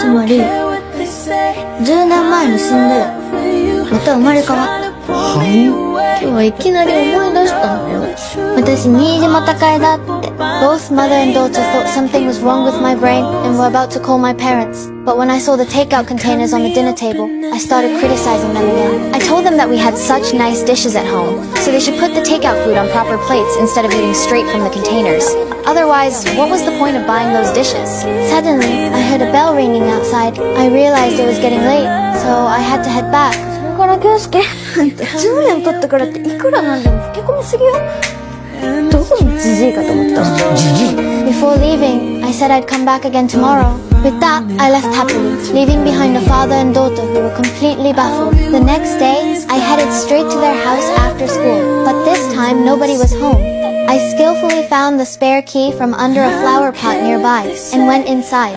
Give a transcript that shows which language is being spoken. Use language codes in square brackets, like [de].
[ja] つまり10年前に死んでまた生まれ変わった。はい。今日はいきなり思い出したのよ。私、新島孝恵だって。 [en] Both mother and daughter thought something was wrong with my brain and were about to call my parents. But when I saw the takeout containers on the dinner table, I started criticizing them again. I told them that we had such nice dishes at home, so they should put the takeout food on proper plates instead of eating straight from the containers. Otherwise, what was the point of buying those dishes? Suddenly, I heard a bell ringing outside. I realized it was getting late, so I had to head back. [ja] これから圭介、あんた10年経ったからっていくらなんでも老け込みすぎよ。どこにジジイかと思ったの。 [en] Before leaving, I said I'd come back again tomorrow. With that, I left happily, leaving behind a father and daughter who were completely baffled. The next day, I headed straight to their house after school, but this time nobody was home. I skillfully found the spare key from under a flower pot nearby and went inside.